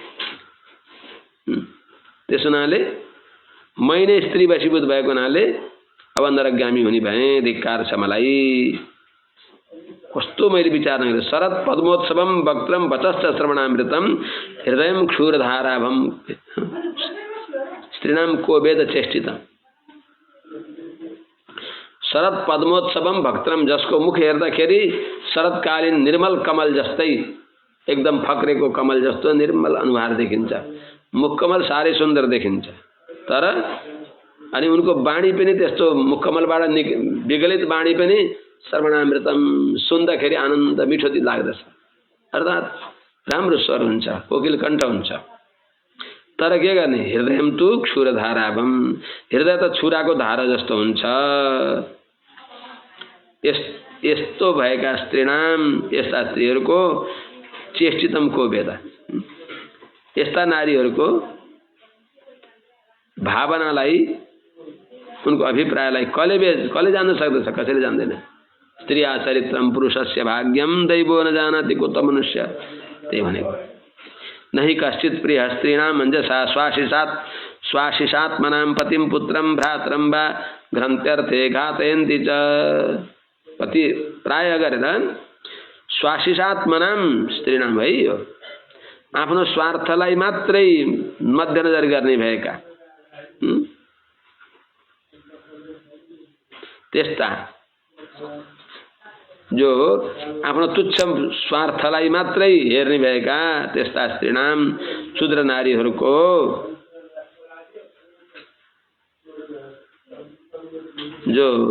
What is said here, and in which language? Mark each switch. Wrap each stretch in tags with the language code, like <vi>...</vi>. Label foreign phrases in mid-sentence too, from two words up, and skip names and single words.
<ne>त्यस हुनाले मै नै स्त्री वशीभूत भएको हुनाले अब नरकगामी हुने भए, धिक्कार छ मलाई। कस्तो मैले विचार नगरेँ।</ne> <sa>शरद पद्मोत्सवम वक्त्रम वचश्च श्रवणामृतम हृदयम क्षूरधाराभम स्त्रीणाम को वेद चेष्टितम। शरद पद्मोत्सवम भक्त्रम,</sa> <ne>जसको मुख हेर्दाखेरि शरदकालीन निर्मल कमल जस्तै, एकदम फक्रेको कमल जस्तो निर्मल अनुहार देखिन्छ, मुखकमल साह्रै सुन्दर देखिन्छ। तर अनि उनको वाणी पनि त्यस्तो मुखकमलबाट विगलित वाणी पनि श्रवणामृतम, सुन्दाखेरि आनन्द मिठो लाग्दछ, अर्थात् राम्रो स्वर हुन्छ, कोकिल कण्ठ हुन्छ। तर के गर्ने,</ne> <sa>हृदयम तु क्षुरधाराभम,</sa> <ne>हृदय त छुराको धारा जस्तो हुन्छ। यस्तो भएका स्त्रीणाम, यस्ता स्त्रीहरूको चेष्टितम को वेद, यस्ता नारीहरूको भावनालाई, उनको अभिप्रायलाई कसले जान्न सक्दछ, कसैले जान्दैन।</ne> <sa>स्त्रिया चरित्रम पुरुषस्य भाग्यम दैवो न जानाति कुत मनुष्य,</sa> <ne>त्यही भनेको।</ne> <sa>नहि कश्चित् प्रिय स्त्रीणाम मञ्जसा स्वाशिषात्मनां पतिं पुत्रं भ्रातरं वा घ्रन्त्यर्थे घातयन्ति च।</sa> <ne>पति प्राय गरेर</ne> <sa>स्वाशिषात्मनां स्त्रीणाम</sa> <ne>है, यो आफ्नो स्वार्थलाई मात्रै मध्यनजर गर्ने भएका त्यस्ता, जो आफ्नो तुच्छ स्वार्थलाई मात्रै हेर्ने भएका त्यस्ता स्त्रीणाम, शूद्र नारीहरूको जो</ne>